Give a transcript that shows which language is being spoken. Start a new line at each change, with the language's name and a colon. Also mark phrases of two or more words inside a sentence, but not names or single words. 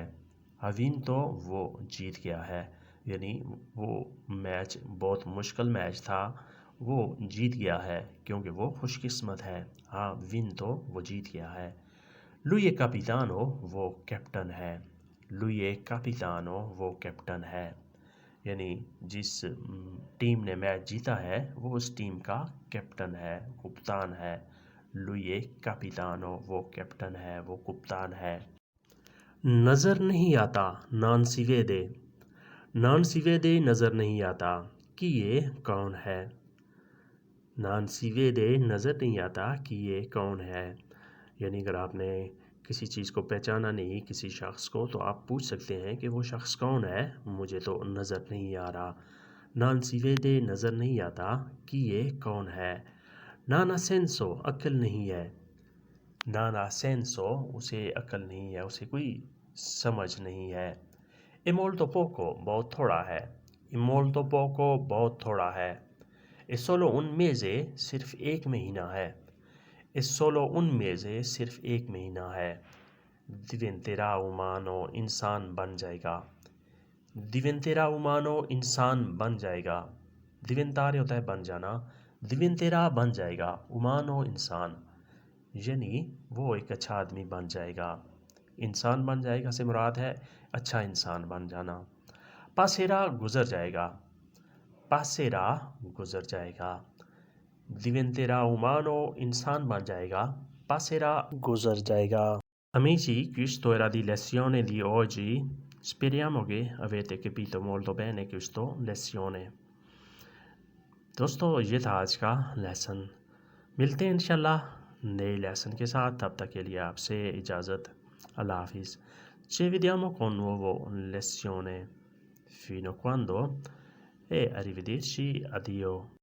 Italian: ha vinto
Hindi: वो जीत गया है, यानी वो मैच बहुत मुश्किल मैच था, वो जीत गया है क्योंकि वो खुशकिस्मत है।
Italian: ha vinto
Hindi: वो जीत गया है।
Italian: lui è capitano
Hindi: वो कैप्टन है।
Italian: lui è capitano
Hindi: वो कैप्टन है, यानी जिस टीम ने मैच जीता है वो उस टीम का कैप्टन है, कप्तान है।
Italian: lui è capitano
Hindi: वो कैप्टन है, वो कप्तान है। नज़र नहीं आता
Italian: non si vede, non si vede
Hindi: नज़र नहीं आता कि ये कौन है।
Italian: non si vede
Hindi: नज़र नहीं आता कि ये कौन है, यानी अगर आपने किसी चीज़ को पहचाना नहीं, किसी शख्स को, तो आप पूछ सकते हैं कि वो शख्स कौन है, मुझे तो नज़र नहीं आ रहा।
Italian: non si vede
Hindi: नज़र नहीं आता कि ये कौन है।
Italian: non ha senso
Hindi: अक्ल नहीं है।
Italian: non ha senso
Hindi: उसे अक्ल नहीं है, उसे कोई समझ नहीं है।
Italian: è molto poco
Hindi: बहुत थोड़ा है।
Italian: è molto poco
Hindi: बहुत थोड़ा है।
Italian: è solo un mese
Hindi: सिर्फ एक महीना है।
Italian: è solo un mese
Hindi: सिर्फ एक महीना है।
Italian: diventerà umano
Hindi: इंसान बन जाएगा।
Italian: diventerà umano
Hindi: इंसान बन जाएगा। diventare होता है बन जाना, diventerà बन जाएगा, umano इंसान, यानी वो एक अच्छा आदमी बन जाएगा। इंसान बन जाएगा से मुराद है अच्छा इंसान बन जाना। passerà गुजर जाएगा। passerà गुजर जाएगा।
Italian: diventerà umano
Hindi: इंसान बन जाएगा, passerà गुजर जाएगा।
Italian: Amici, questo era di lezione di oggi. Speriamo che avete capito molto bene questo lezione.
Hindi: दोस्तों ये था आज का लेसन। मिलते हैं इंशाल्लाह नए लेसन के साथ, तब तक के लिए आपसे इजाज़त। अल्लाह हाफिज़।
Italian: Ci vediamo con un nuovo lezione. Fino a quando e arrivederci, addio.